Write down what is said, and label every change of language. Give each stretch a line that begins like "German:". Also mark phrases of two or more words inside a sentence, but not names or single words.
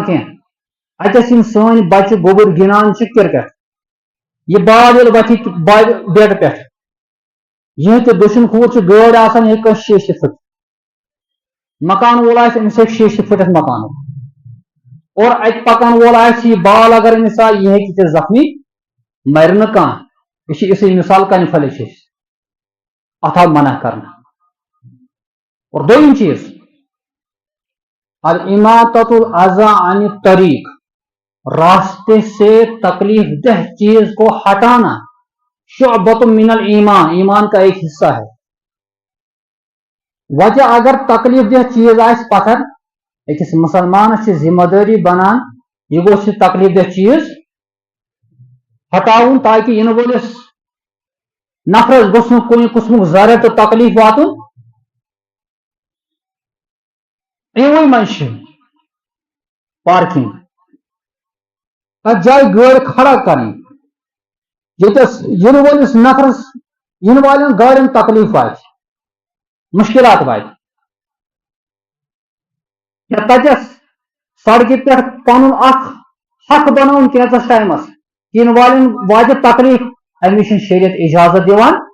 Kashmiri: کینٛہہ اتٮ۪س یِم سٲنۍ بچہِ گوٚبُر گِنٛدان چھِ کرکٹ یہ بال ییٚلہِ وتھِ بیٹہٕ پٮ۪ٹھ یِہنٛدِ دٔچھُن کھوٗر چھِ گٲڑۍ آسان یہِ ہیٚکہِ کٲنٛسہِ شیشتھ پھٕٹِتھ مکان وول آسہِ أمِس ہیٚکہِ شیشتھ پھٕٹِتھ مکانُک اور اتہِ پکان وول آسہِ یہِ بال اگر أمِس آے یہِ ہیٚکہِ تہِ زخمی مرِ نہٕ کانٛہہ یہِ چھِ یِژھٕے مثال کنہِ پھلہِ چھِ أسۍ اتھ آو منع کرنہٕ اور دوٚیِم چیٖز
Arabic: الاماطۃ الاذى عن الطریق
Urdu: راستے سے تکلیف دہ چیز کو ہٹانا
Arabic: شعبۃ من الایمان
Urdu: ایمان کا ایک حصہ ہے
Kashmiri: وجہ اگر تکلیف دہ چیز آسہِ پتھر أکِس مسلمانس چھِ ذمہ دٲری بنان یہِ گوٚژھ یہِ تکلیف دہ چیز ہٹاوُن تاکہ یِنہٕ وٲلِس نفرس گوٚژھ نہٕ کُنہِ قٕسمُک ضرر تہٕ تکلیف واتُن اِوٕے منٛز چھِ پارکنگ تتھ جایہِ گٲڑۍ کھڑا کرٕنۍ ییٚتٮ۪س یِنہٕ وٲلِس نفرس یِنہٕ والٮ۪ن گاڑٮ۪ن تکلیف واتہِ مشکلات واتہِ یا تتٮ۪س سڑکہِ پٮ۪ٹھ پنُن اکھ حق بناوُن کینٛژس ٹایمس یِنہٕ والٮ۪ن واتہِ تکلیف امہِ چھُنہٕ شریعت اجازت دِوان